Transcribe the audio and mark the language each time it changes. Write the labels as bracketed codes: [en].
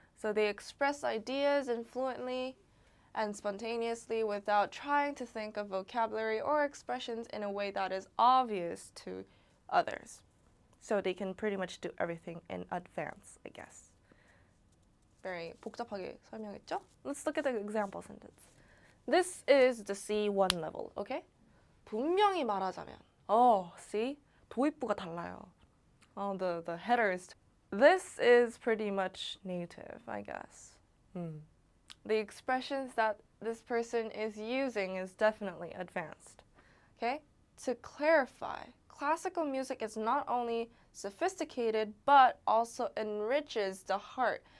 [en] So they express ideas fluently and spontaneously without trying to think of vocabulary or expressions in a way that is obvious to others. So they can pretty much do everything in advance, I guess. [ko] Very 복잡하게 설명했죠? [en] Let's look at the example sentence. This is the C1 level, okay? [ko] 분명히 말하자면, [en] see? [ko] 도입부가 달라요. [en] The headers. This is pretty much native, I guess. The expressions that this person is using is definitely advanced. Okay? To clarify, classical music is not only sophisticated but also enriches the heart.